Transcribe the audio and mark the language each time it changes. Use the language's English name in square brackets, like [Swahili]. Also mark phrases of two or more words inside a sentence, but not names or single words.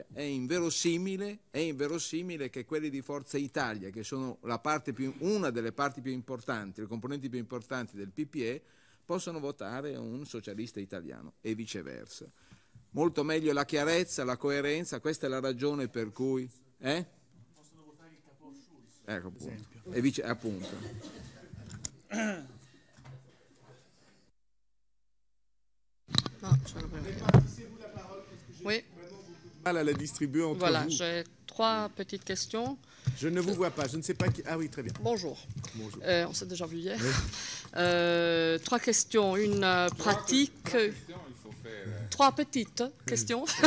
[Italian] È inverosimile che quelli di Forza Italia, che sono una delle parti più importanti, le componenti più importanti del PPE, possano votare un socialista italiano e viceversa. Molto meglio la chiarezza, la coerenza, questa è la ragione per cui... Possono votare il capo Schulz, ecco, appunto. Appunto. [French] Non, je oui. Mal à la distribuer entre Voilà, vous. j'ai 3 petites questions. Je ne vous vois pas, je ne sais pas qui... Ah oui, très bien. Bonjour. Bonjour. On s'est déjà vu hier. Oui. 3 questions, une pratique... 3 petites questions.